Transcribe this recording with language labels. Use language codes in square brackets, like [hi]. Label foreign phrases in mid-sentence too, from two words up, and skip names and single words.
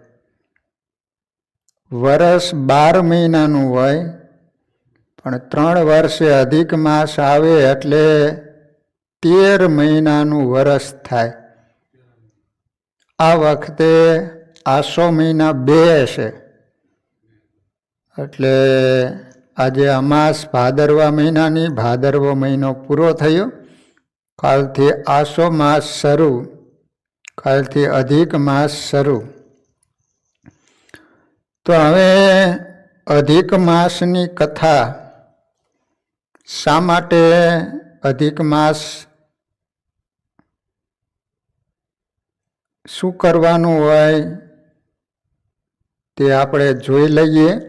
[gu] વર્ષ 12 મહીનાનું હોય, પણ 3 વર્ષે અધિક માસ આવે એટલે 13 મહીનાનું વર્ષ થાય। આ વખતે આસો મહીના 2 છે, એટલે આજે અમાસ ભાદરવા મહીનાની ભાદરવો મહીનો પૂરો થયો। કાલથી આસો માસ શરૂ, કાલથી અધિક માસ શરૂ। તો હવે અધિક માસની કથા શા માટે અધિક માસ શું કરવાનું હોય તે આપણે જોઈ લઈએ।